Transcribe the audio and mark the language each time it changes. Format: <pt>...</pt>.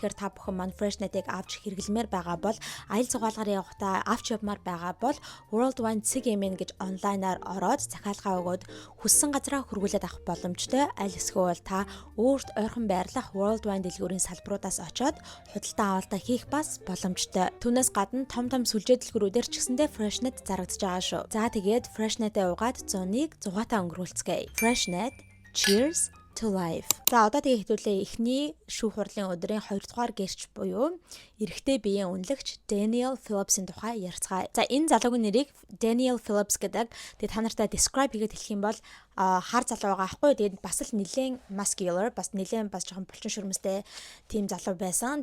<mn>Тэгэхээр та бүхэн маань Freshnet-ийг авч хэрэглэмээр байгаа бол аял цугаалгаар явахдаа авч явмаар байгаа бол World Wine CGM гэж онлайнаар ороод захиалгаа өгөөд хүссэн газараа хөргүүлээд авах боломжтой. Аль эсвэл та өөрт ойрхон байрлах World Wine дэлгүүрийн салбаруудаас очоод худалдан авалтаа хийх бас боломжтой. Түүнээс гадна том сүлжээ дэлгүүрүүдээр ч гэсэндээ Freshnet зарагдаж байгаа шүү. За тэгээд Freshnet-ээ угаад 100-ыг 100-аатай өнгөрүүлцгээе.</mn> <en>Freshnet, cheers to life.</en> <mn>За одоо тэгээ хэдүүлээ эхний шүүх хурлын өдрийн 2 дугаар гэрч буюу эрэгтэй биеийн үнэлэгч Daniel Phillips-ийн тухай ярилцгаая. За энэ залуугийн нэрийг Daniel Phillips гэдэг. Тэгээ та нартай describe хийгээд хэлэх юм бол хар залуу байгаа аахгүй. Тэгээд бас л нэлээд muscular, бас нэлээд бас жоохон булчин шүрмэстэй тийм залуу байсан.</mn>